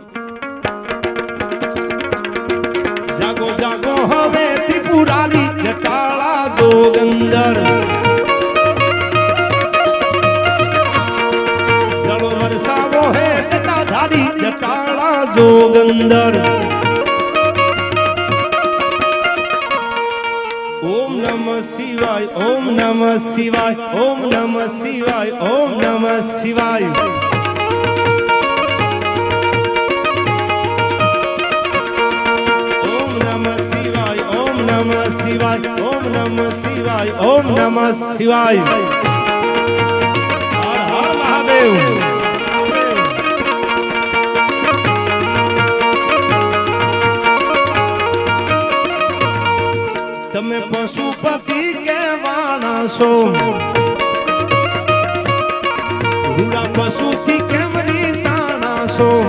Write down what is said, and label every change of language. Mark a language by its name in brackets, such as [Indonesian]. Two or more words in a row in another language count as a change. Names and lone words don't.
[Gujarati] જાગો જાગો હવે ત્રિપુરારી જટાળા જોગંદર જળો વરસાવો હે જટાધારી જટાળા જોગંદર. [Sanskrit] ओम नमः शिवाय ओम नमः शिवाय ओम नमः शिवाय ओम नमः शिवाय. ओम नमः शिवाय ओम नमः शिवाय ओम नमः शिवाय ओम नमः शिवाय. हर हर महादेव. [Gujarati] તમે પશુપતિ કહેવાના છો રૂડા પશુથી કેમ રીસાણા છો?